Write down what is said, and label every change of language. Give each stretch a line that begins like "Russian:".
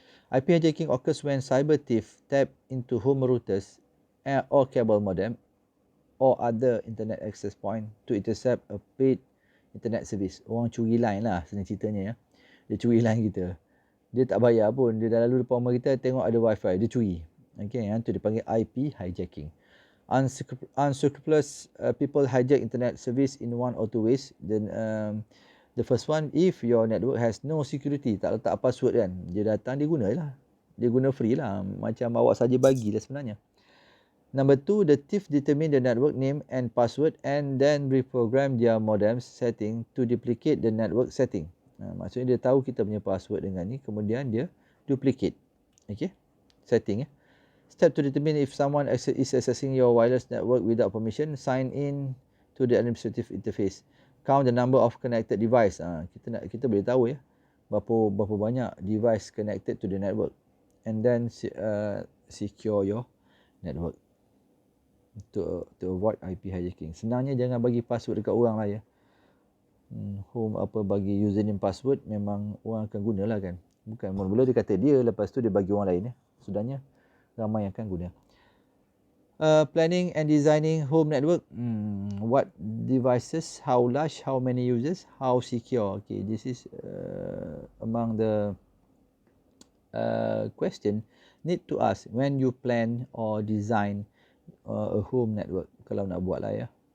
English: IP hijacking occurs when cyber thief tap into home routers or cable modem or other internet access point to intercept a paid internet service.
Malay: Orang curi line lah senang ceritanya ya. Dia curi line kita. Dia tak bayar pun. Dia dah lalu depan rumah kita tengok ada wifi. Dia curi. Okay, yang tu dipanggil IP hijacking.
English: Unscrupulous people hijack internet service in one or two ways. Then the first one, if your network has no security,
Malay: tak letak password kan, dia datang dia guna lah. Dia guna free lah. Macam awak saja bagi lah sebenarnya.
English: Number two, the thief determine the network name and password and then reprogram their modem setting to duplicate the network setting.
Malay: Maksudnya dia tahu kita punya password dengan ni, kemudian dia duplicate.
English: Okay, setting. Step to determine if someone is accessing your wireless network without permission, sign in to the administrative interface. Count the number of connected device.
Malay: Kita boleh tahu ya berapa banyak device
English: connected to the network, and then secure your network to avoid IP hijacking.
Malay: Senangnya jangan bagi password dekat orang lah ya. Home bagi username password memang orang akan gunalah kan. Bukan mula-mula dia kata dia, lepas tu dia bagi orang lain ya. Sudahnya ramai yang akan guna.
English: Planning and designing home network. What devices, how large, how many users, how secure. Okay, this is among the question need to ask when you plan or design a home network,
Malay: kalau nak buat lah ya.